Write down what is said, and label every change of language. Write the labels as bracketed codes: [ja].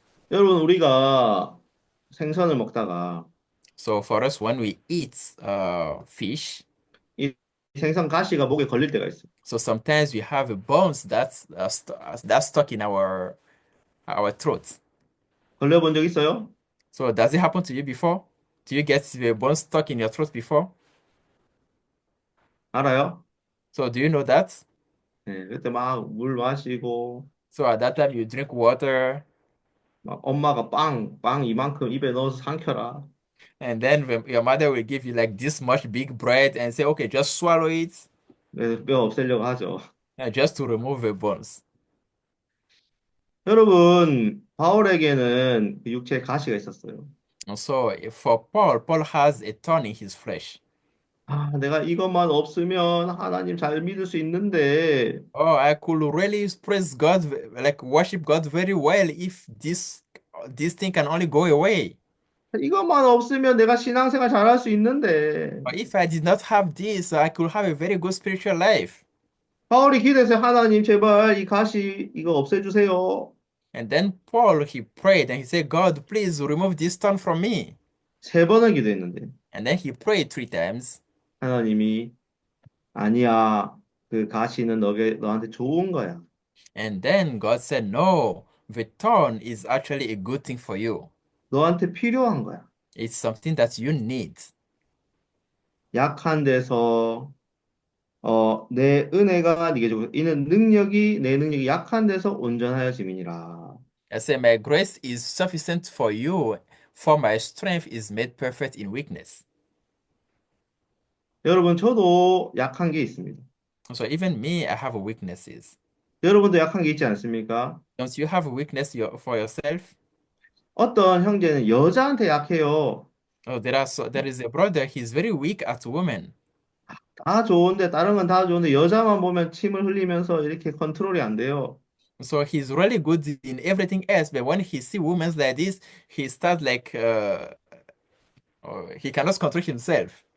[ko] 여러분, 우리가 생선을 먹다가 [en] So for us, when we eat fish, [ko] 이 생선 가시가 목에 걸릴 때가 있어요. [en] so sometimes we have bones that's stuck in our throat. [ko] 걸려본 적 있어요? [en] So does it happen to you before? Do you get the bone stuck in your throat before? [ko] 알아요? [en] So do you know that? [ko] 네, 그때 막 물 마시고 [en] So at that time you drink water, [ko] 막 엄마가 빵 이만큼 입에 넣어서 삼켜라. [en] and then your mother will give you like this much big bread and say, okay, just swallow it, [ko] 그래서 뼈 없애려고 하죠. [en] just to remove the bones. [ko] 여러분, 바울에게는 그 육체에 가시가 있었어요. [en] And so for Paul has a thorn in his flesh. [ko] 아, 내가 이것만 없으면 하나님 잘 믿을 수 있는데 [en] Oh, I could really praise God, like worship God very well if this thing can only go away. [ko] 이것만 없으면 내가 신앙생활 잘할 수 있는데 [en] Or if I did not have this, I could have a very good spiritual life. [ko] 바울이 기도해서 하나님 제발 이 가시 이거 없애주세요. [en] And then Paul, he prayed and he said, God, please remove this thorn from me. [ko] 3번을 기도했는데 [en] And then he prayed 3 times. [ko] 하나님이 아니야 그 가시는 너한테 좋은 거야. [en] And then God said, no, the thorn is actually a good thing for you. [ko] 너한테 필요한 거야. [en] It's something that you need. [ko] 약한 데서 내 은혜가 네게 주고 이는 내 능력이 약한 데서 온전하여 짐이니라. [en] I say, my grace is sufficient for you, for my strength is made perfect in weakness. [ko] 여러분 저도 약한 게 있습니다. [en] So even me, I have weaknesses. [ko] 여러분도 약한 게 있지 않습니까? [en] Don't you have a weakness for yourself? [ko] 어떤 형제는 여자한테 약해요. [en] Oh, there is a brother, he's very weak at women. [ko] 다 좋은데, 다른 건 다 좋은데, 여자만 보면 침을 흘리면서 이렇게 컨트롤이 안 돼요. [en] So he's really good in everything else, but when he see women like this, he starts like he cannot control himself.